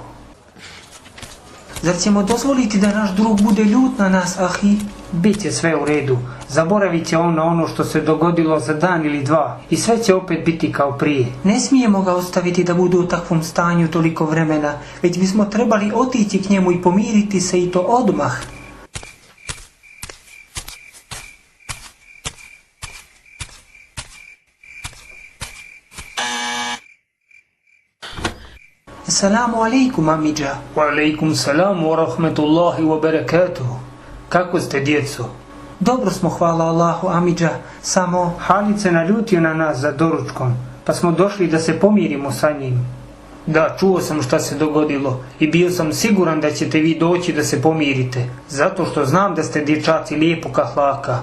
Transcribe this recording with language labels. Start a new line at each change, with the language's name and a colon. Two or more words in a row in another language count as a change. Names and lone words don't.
Bosnian: Zar ćemo dozvoliti da naš drug bude ljut na nas, ahi? Biće sve u redu. Zaboravit će on na ono što se dogodilo za dan ili dva i sve će opet biti kao prije. Ne smijemo ga ostaviti da bude u takvom stanju toliko vremena, već bismo trebali otići k njemu i pomiriti se i to odmah.
Arabic: السلام عليكم,
Bosnian: amidža.
Arabic: وعليكم السلام ورحمة الله وبركاته.
Bosnian: Kako ste, djeco? Dobro smo, hvala Allahu, amidža. Samo Halid se naljutio na nas za doručkom, pa smo došli da se pomirimo sa njim. Da, čuo sam šta se dogodilo i bio sam siguran da ćete vi doći da se pomirite, zato što znam da ste dječaci lijepog ahlaka.